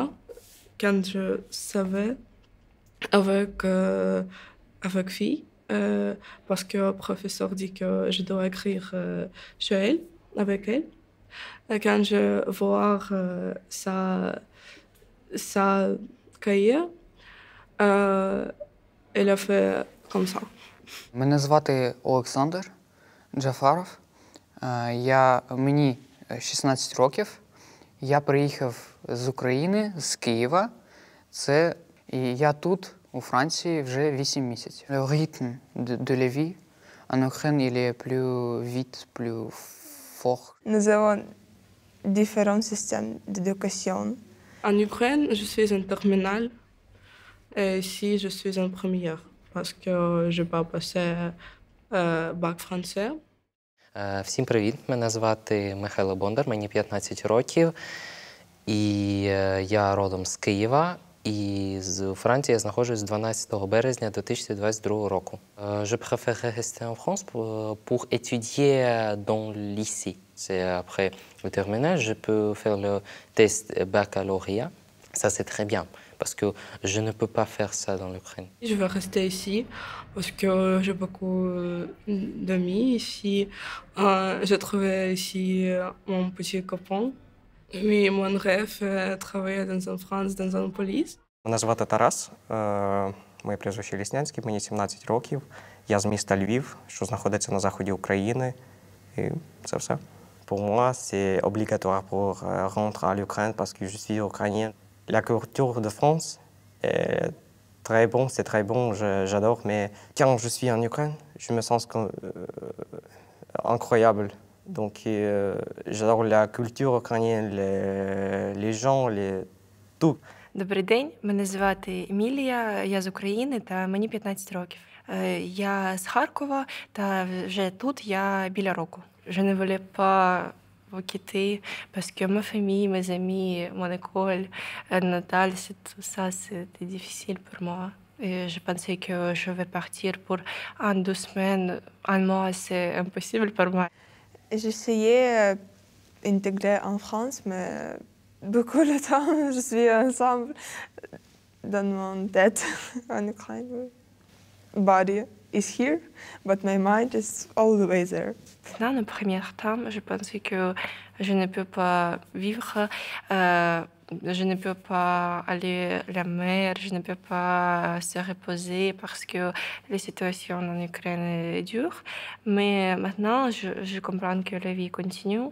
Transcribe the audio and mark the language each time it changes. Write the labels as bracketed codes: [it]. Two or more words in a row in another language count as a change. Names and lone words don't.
[fr] Quand je savais avec fille, parce que le professeur dit que je dois écrire chez elle, avec elle. Et quand je vois sa cahier, elle a fait comme ça. [uk] Мене звати Олександр Джафаров. Мені 16 років. Я приїхав з України, з Києва. І я тут, у Франції, вже 8 місяців. [fr] Le rythme de la vie en Ukraine, il est plus vite, plus fort. Nous avons différents systèmes d'éducation. En Ukraine, je suis en terminale et ici, je suis en première parce que je n'ai pas passé bac français. [uk] Всім привіт! Мене звати Михайло Бондар, мені 15 років, і я родом з Києва, і з Франції я знаходжусь з 12 березня 2022 року. [fr] Je préfère rester en France pour étudier dans le lycée. C'est après le terminal, je peux faire le test baccalauréat. Ça, c'est très bien, parce que je ne peux pas faire ça dans l'Ukraine. Je vais rester ici parce que j'ai beaucoup d'amis ici. J'ai trouvé ici mon petit copain. Oui, mon rêve est travailler en France, dans une police. [uk] Мене звати Тарас, моє прізвище Ліснянський, мені 17 років. Я з міста Львів, що знаходиться на заході України. І це все. [fr] Pour moi, c'est obligatoire pour rentrer à l'Ukraine parce que je suis ukrainien. La culture de France est très bon, c'est très bon, j'adore, mais quand je suis en Ukraine, je me sens incroyable. Donc j'adore la culture ukrainienne, les gens, tout. [uk] Добрий день, мене звати Емілія, я з України та мені 15 років. Я з Харкова та вже тут я біля року. [fr] Je ne voulais pas vous quitter parce que ma famille, mes amis, mon école, Natal, tout ça, c'était difficile pour moi. Et je pensais que je vais partir pour 1-2 semaines. Un mois, c'est impossible pour moi. J'essayais d'intégrer en France, mais beaucoup de temps, je suis ensemble dans mon tête en Ukraine. [en] Body is here, but my mind is all the way there. [fr] Dans le premier temps, je pensais que je ne peux pas vivre, je ne peux pas aller à la mer, je ne peux pas se reposer parce que la situation en Ukraine est dure. Mais maintenant, je comprends que la vie continue.